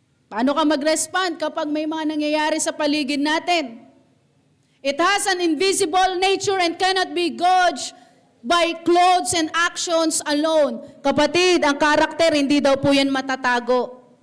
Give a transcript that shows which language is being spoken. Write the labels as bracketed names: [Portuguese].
[Filipino] Paano ka mag-respond kapag may mga nangyayari sa paligid natin? [English] It has an invisible nature and cannot be gauged by clothes and actions alone. [Filipino] Kapatid, ang karakter, hindi daw po yan matatago.